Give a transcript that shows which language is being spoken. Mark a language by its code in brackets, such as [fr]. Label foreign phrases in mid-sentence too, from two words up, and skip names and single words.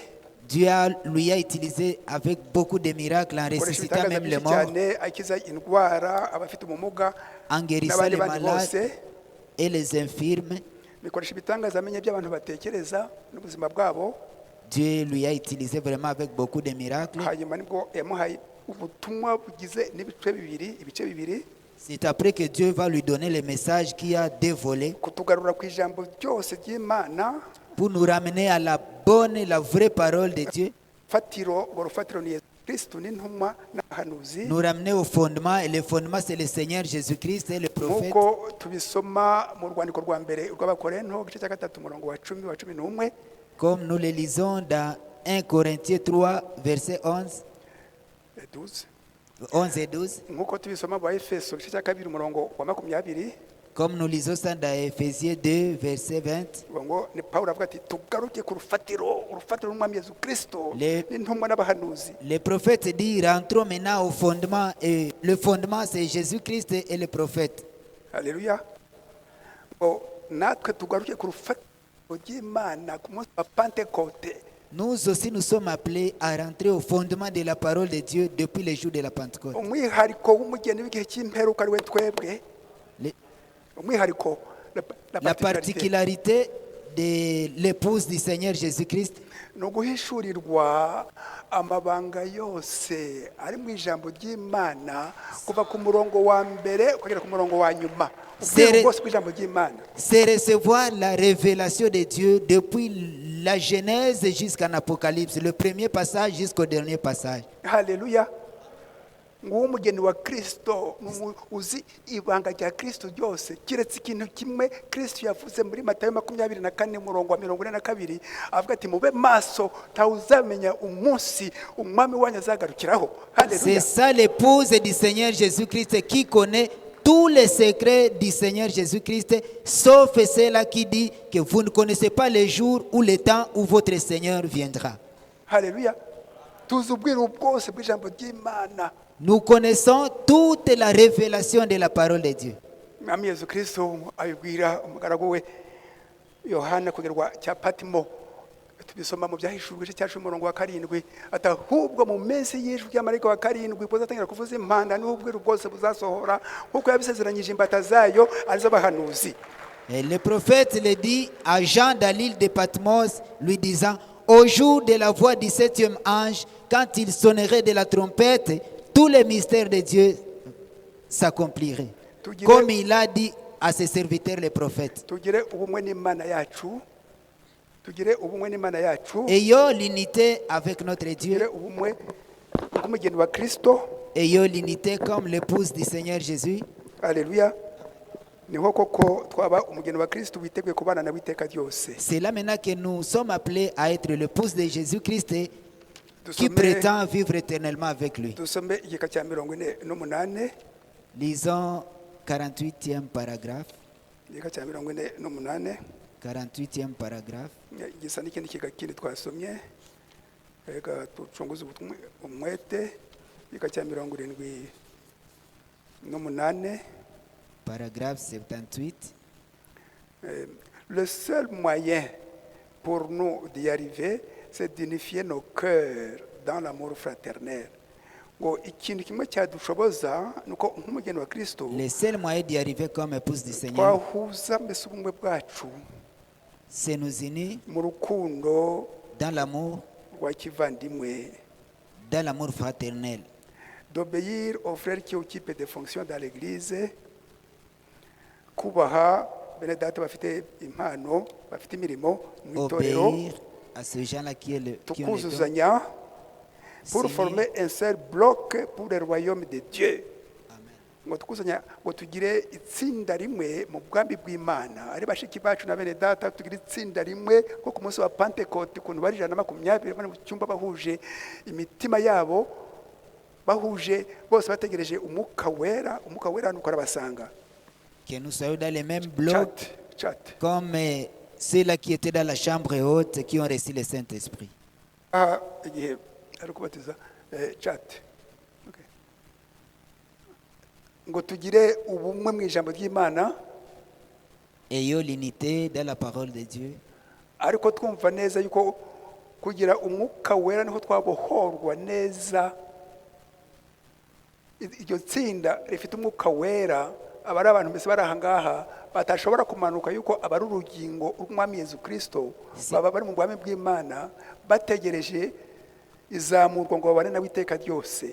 [fr] Dieu lui a utilisé avec beaucoup de miracles en ressuscitant même les morts, en guérissant les malades et les infirmes. Dieu lui a utilisé vraiment avec beaucoup de miracles. [rw] hanyuma nibwo yamuhaye ubutumwa bugize n'ibice bibiri [fr] C'est après que Dieu va lui donner le message qui a dévolé [rw] kutugarura ku ijambo ryose ry'Imana. [fr] pour nous ramener à la bonne, la vraie parole de Dieu, [rw] Urwo rufatiro ni Yesu Kristo n'intumwa n'abahanuzi, [fr] nous ramener au fondement, et le fondement c'est le Seigneur Jésus-Christ et le prophète. [rw] nk'uko tubisoma mu rwandiko rwa mbere rw'Abakorinto igice cya 3 umurongo wa 10 wa 11. [fr] Comme nous le lisons dans 1 Corinthiens 3, versets 11 et 12. [rw] nk'uko tubisoma mu Efeso igice cya 2 umurongo wa 20. [fr] Comme nous lisons ça dans Éphésiens 2, verset 20. [rw] ngo ni Pawulo avuga ati tugaruke ku urufatiro n'umwami Yesu Kristo [fr] Le- [rw] n'intumwa n'abahanuzi. [fr] Le prophète dit, rentrons maintenant au fondement, et le fondement c'est Jésus-Christ et le prophète. [rw] Haleluya. Ngo natwe tugaruke ku rufatiro ry'Imana ku munsi wa Pentecote. [fr] Nous aussi nous sommes appelés à rentrer au fondement de la parole de Dieu depuis le jour de la Pentecôte. [rw] Umwihariko w'umugeni w'igihe cy'imperuka ari we twebwe. [fr] Le- [rw] Umwihariko [fr] La particularité de l'épouse du Seigneur Jésus-Christ, [rw] ni uguhishurirwa amabanga yose ari mu ijambo ry'Imana kuva ku murongo wa mbere ukagera ku murongo wa nyuma. Ubwiru bwose bw'ijambo ry'Imana. [fr] c'est recevoir la révélation de Dieu depuis la Genèse jusqu'en Apocalypse, le premier passage jusqu'au dernier passage. [rw] Haleluya. Nguwo umugeni wa Kristo uzi ibanga rya Kristo ryose, kiretse ikintu kimwe Kristo yavuze muri Matayo 24 umurongo wa 42, avuga ati mube maso ntawuzamenya umunsi umwami wanyu azagarukiraho. [fr] C'est [rw] Haleluya. [fr] ça l'épouse du Seigneur Jésus-Christ qui connaît tous les secrets du Seigneur Jésus-Christ, sauf celle-là qui dit que vous ne connaissez pas le jour ou le temps où votre Seigneur viendra. [rw] Haleluya. Tuzi ubwiru bwose bw'ijambo ry'Imana. [fr] Nous connaissons toute la révélation de la parole de Dieu. [rw] Mwami Yesu Kristo abibwira umugaragu we Yohana kugerwa cya Patimo, tubisoma mu byahishurwe cya 10 umurongo wa 7, ati ahubwo mu minsi y'ijwi ry'amarayika wa 7 buzatangira kuvuza impanda n'ubwiru bwose buzasohora kuko yabisezeranyije imbata zayo arizo bahanuzi. [fr] Et le prophète le dit à Jean dans l'île de Patmos, lui disant, au jour de la voix du 7e ange, quand il sonnerait de la trompette, tous les mystères de Dieu s'accompliraient. Comme il a dit à ses serviteurs les prophètes. [rw] Tugire ubumwe n'Imana yacu. Tugire ubumwe n'Imana yacu. [fr] Ayons l'unité avec notre Dieu. [rw] Tugire ubumwe k'umugeni wa Kristo. [fr] Ayons l'unité comme l'épouse du Seigneur Jésus. Alléluia. [rw] Niho koko twaba umugeni wa Kristo witeguye kubana na witeka ryose. [fr] C'est là maintenant que nous sommes appelés à être l'épouse de Jésus-Christ qui [rw] Dusome- [fr] prétend vivre éternellement avec lui. [rw] Dusome igika cya 48. [fr] Lisons 48e paragraphe. [rw] Igika cya 48. [fr] 48e paragraphe. [rw] Gisa n'ikindi kiga kindi twasomye. Reka tucunguze umwete. Igika cya 78. [fr] Paragraphe 78. Le seul moyen pour nous d'y arriver, c'est d'unifier nos cœurs dans l'amour fraternel. [rw] Ngo ikintu kimwe cyadushoboza nuko nk'umugeni wa Kristo [fr] Le seul moyen d'y arriver comme épouse du Seigneur, [rw] twahuza mbese ubumwe bwacu [fr] c'est nous unir [rw] mu rukundo [fr] dans l'amour fraternel. D'obéir aux frères qui occupent des fonctions dans l'église, [rw] kubaha bene data bafite impano bafite imirimo mu itorero, [fr] Obéir à ce gens-là qui ont le don. [rw] tukuzuzanya pour [fr] S'unir. former un seul bloc pour le royaume de Dieu. Amen. [rw] Ngo tukuzanya ngo tugire itsinda rimwe mu bwambi bw'Imana, ari bashiki bacu na bene data tugire itsinda rimwe ko ku munsi wa Pentecote kuntu bari 120 bari mu cyumba bahuje imitima yabo, bahuje bose bategereje umwuka wera nuko arabasanga. [fr] Que nous soyons dans les mêmes blocs Chat. comme ceux-là qui étaient dans la chambre haute qui ont reçu le Saint-Esprit. [rw] Igihe ari kubatiza chat. Okay. Ngo tugire ubumwe mu ijambo ry'Imana, [fr] Ayons l'unité dans la parole de Dieu. [rw] ariko twumva neza yuko kugira umwuka wera niho twabohorwa neza. Iryo tsinda rifite umwuka wera abari abantu mbese bari ahangaha batashobora kumanuka yuko abari urugingo rw'umwami Yesu Kristo baba bari mu bwami bw'Imana bategereje izamurwa ngo babane nawe iteka ryose.